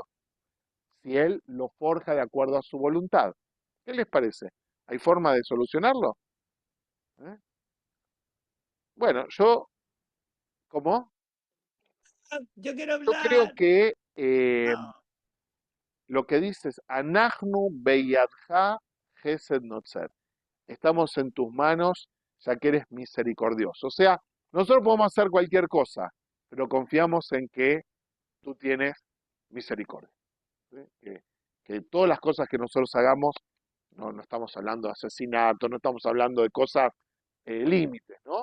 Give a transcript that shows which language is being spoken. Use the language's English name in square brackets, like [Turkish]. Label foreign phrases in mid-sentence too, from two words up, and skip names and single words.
[Spanish] Si él lo forja de acuerdo a su voluntad. ¿Qué les parece? ¿Hay forma de solucionarlo? ¿Eh? Bueno, ¿cómo? Yo quiero Yo creo hablar. que No, lo que dice es, [Hebrew] אנחנו בידך חסד נוצר. [Spanish] Estamos en tus manos, ya que eres misericordioso. O sea, nosotros podemos hacer cualquier cosa, pero confiamos en que tú tienes misericordia. ¿Sí? Que todas las cosas que nosotros hagamos, no estamos hablando de asesinato, no estamos hablando de cosas límites, ¿no?